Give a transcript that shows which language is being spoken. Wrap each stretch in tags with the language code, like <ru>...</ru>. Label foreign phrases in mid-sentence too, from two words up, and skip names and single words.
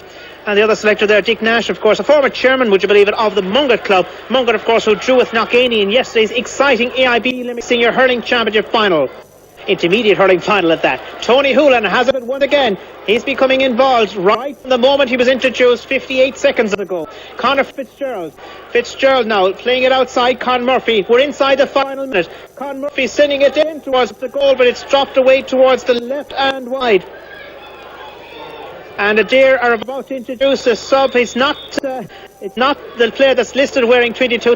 <en>And the other selector there, Dick Nash, of course, a former chairman, would you believe it, of the Mungat Club. Mungat, of course, who drew with Knockany in yesterday's exciting AIB Limerick Senior Hurling Championship final. Intermediate hurling final at that. Tony Houlihan has it once again. He's becoming involved right from the moment he was introduced 58 seconds ago. Conor Fitzgerald. Fitzgerald now playing it outside Con Murphy. We're inside the final minute. Con Murphy sending it in towards the goal, but it's dropped away towards the left and wide. And Adare are about to introduce a sub. It's not the player that's listed wearing 22.</en>